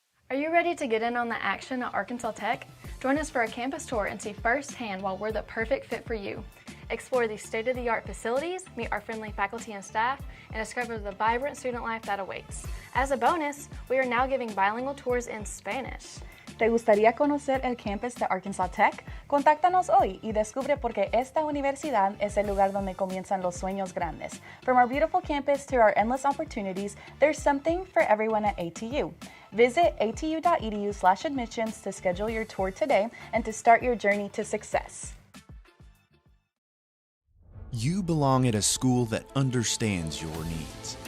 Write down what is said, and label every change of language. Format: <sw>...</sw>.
<en>Are you ready to get in on the action at Arkansas Tech? Join us for a campus tour and see firsthand why we're the perfect fit for you. Explore these state-of-the-art facilities, meet our friendly faculty and staff, and discover the vibrant student life that awaits. As a bonus, we are now giving bilingual tours in Spanish.</en> <es>¿Te gustaría conocer el campus de Arkansas Tech? Contáctanos hoy y descubre por qué esta universidad es el lugar donde comienzan los sueños grandes.</es> <en>From our beautiful campus to our endless opportunities, there's something for everyone at ATU. Visit atu.edu/admissions to schedule your tour today and to start your journey to success. You belong at a school that understands your needs.</en>